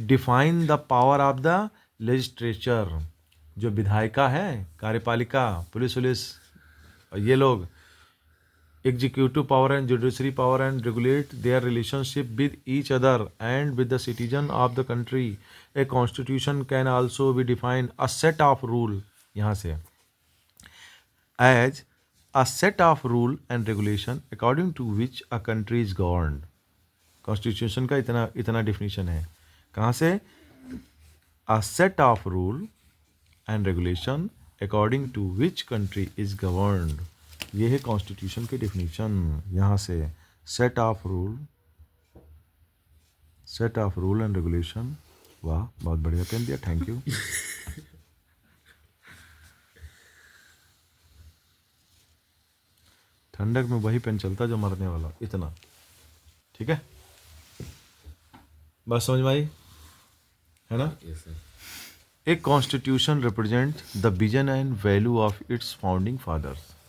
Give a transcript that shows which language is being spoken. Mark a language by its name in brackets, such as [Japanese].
[English] Define the power of the legislature. [Hindi] जो विधायिका है, कार्यपालिका, पुलिस ये लोग [English] Executive power and judiciary power and regulate their relationship with each other and with the citizen of the country. A constitution can also be define a set of rule, [Hindi] यहाँ से [English] As a set of rule and regulation according to which a country is governed। [Hindi] Constitution का इतना definition है। कहाँ से? [English] a set of rule and regulation according to which country is governed। [Hindi] ये है constitution की डिफिनीशन। यहाँ से [English] set of rule and regulation। [Hindi] वाह, बहुत बढ़िया पेन दिया, [English] Thank you. [Hindi] ठंडक में वही पेन चलता जो मरने वाला, इतना, ठीक है। बात समझ में आई है ना? [English] एक constitution represent the vision and value of its founding fathers.